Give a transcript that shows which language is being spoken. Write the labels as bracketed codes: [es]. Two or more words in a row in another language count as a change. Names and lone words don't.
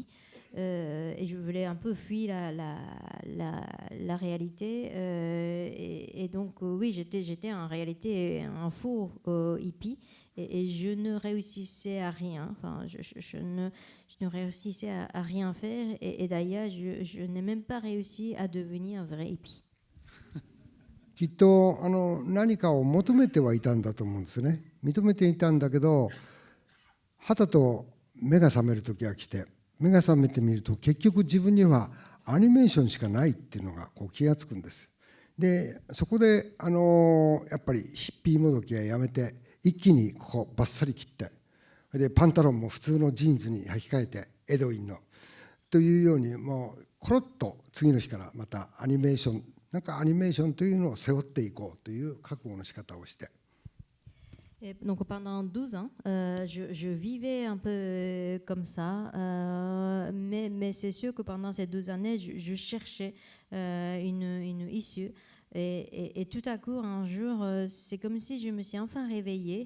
[fr] Et je voulais un peu fuir la réalité. Et donc, oui, j'étais en réalité un faux hippie. Et je ne réussissais à rien. Enfin, je ne réussissais à rien faire. Et d'ailleurs, je n'ai même pas réussi à devenir un vrai hippie. [ja] きっと何かを求めてはいたんだと思うんですね。認めていたんだけど、はたと目が覚める時が来て、目が覚めてみると結局自分にはアニメーションしかないっていうのがこう気がつくんです。でそこでやっぱりヒッピーもどきはやめて、一気にここバッサリ切って、でパンタロンも普通のジーンズに履き替えて、エドウィンのというように、もうコロッと次の日からまたアニメーション、なんかアニメーションというのを背負っていこうという覚悟の仕方をして。 [fr] Et donc pendant 12 ans, je vivais un peu comme ça, mais c'est sûr que pendant ces 12 années, je cherchais une issue. Et tout à coup, un jour, c'est comme si je me suis enfin réveillée.